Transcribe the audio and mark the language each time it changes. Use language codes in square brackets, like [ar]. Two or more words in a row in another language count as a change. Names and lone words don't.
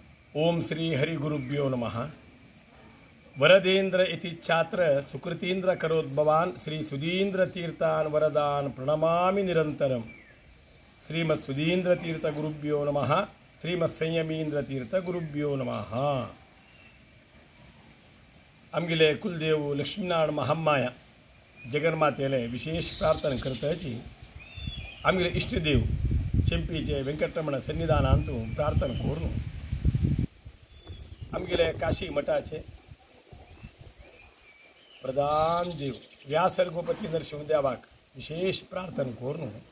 [sa] ओम श्री हरि गुरुभ्यो नमः। वरदेन्द्र इति छात्र सुकृतीन्द्र करोद्भवान् श्री सुधीन्द्र तीर्थान वरदान प्रणमामि निरंतरम। श्रीमत् सुधीन्द्र तीर्थ गुरुभ्यो नमः। श्रीमत् संयमीन्द्र तीर्थ गुरुभ्यो नमः। [kok] आमगेले कुलदेव लक्ष्मीनारायण महामाया जगन्मातेले विशेष प्रार्थना करताची आमगेले इष्टदेव चेंपीचे वेंकटरमण सन्निधानांतू प्रार्थना कोरून आमगेले काशी मठाचे प्रधान देव व्यासर गोपती नरसिंहदेवाक विशेष प्रार्थना करून